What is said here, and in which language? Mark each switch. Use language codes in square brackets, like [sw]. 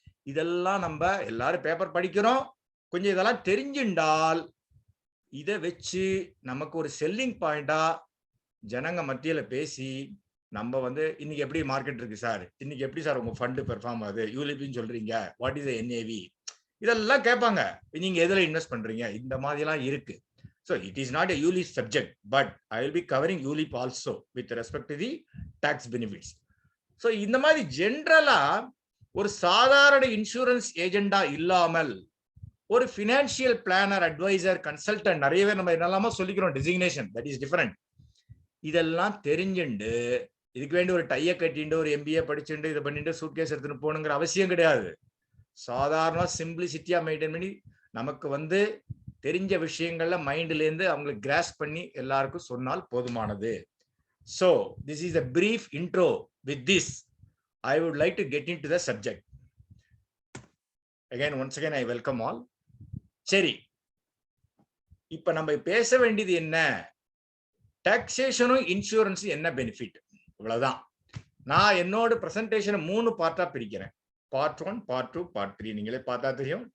[ta] இதெல்லாம் நம்ம எல்லாரும் பேப்பர் படிக்கிறோம். கொஞ்சம் இதெல்லாம் தெரிஞ்சுண்டால் இதை வச்சு நமக்கு ஒரு செல்லிங் பாயிண்டா ஜனங்க மத்தியில பேசி நம்ம வந்து இன்னைக்கு எப்படி மார்க்கெட் இருக்கு சார், இன்னைக்கு எப்படி சார் உங்க ஃபண்டு பெர்ஃபார்ம் ஆகுது, யூலிபின்னு சொல்றீங்க, [en] what is NAV, [ta] இதெல்லாம் கேட்பாங்க. நீங்க எதுல இன்வெஸ்ட் பண்றீங்க, இந்த மாதிரி எல்லாம் இருக்கு. [en] So it is not a ULIP subject, but I will be covering ULIP also with respect to the tax benefits. [ta] So இந்த மாதிரி ஜெனரலா ஒரு சாதாரண இன்சூரன்ஸ் ஏஜெண்டா இல்லாமல் ஒரு ஃபினான்ஷியல் பிளானர், அட்வைசர், கன்சல்டன்ட், நிறையவே நம்ம என்னெல்லாமோ சொல்லிக்கிறோம் டெசிக்னேஷன், [en] That is different. [ta] இதெல்லாம் தெரிஞ்சுண்டு இதுக்கு வேண்டி ஒரு டைய கட்டிண்டு ஒரு MBA படிச்சுட்டு இதை பண்ணிட்டு சூட்கேஸ் எடுத்துட்டு போகணுங்கிற அவசியம் கிடையாது. சாதாரண சிம்பிளிசிட்டியா மெயின்டைன் பண்ணி நமக்கு வந்து தெரிஞ்ச விஷயங்கள்ல மைண்ட்ல இருந்து அவங்களுக்கு கிராஸ் பண்ணி எல்லாருக்கும் சொன்னால் போதுமானது. [en] So this is a brief intro. With this I would like to get into the subject. Once again I welcome all. [ta] சரி, இப்ப நம்ம பேச வேண்டியது என்ன, டாக்ஸேஷனும் இன்சூரன்ஸும் என்ன பெனிஃபிட், இவ்வளவுதான். நான் என்னோட பிரசன்டேஷனை 3 பார்ட்டா பிரிக்கிறேன். Part 1, part 2, part 3. நீங்களே பார்த்தா தெரியும்.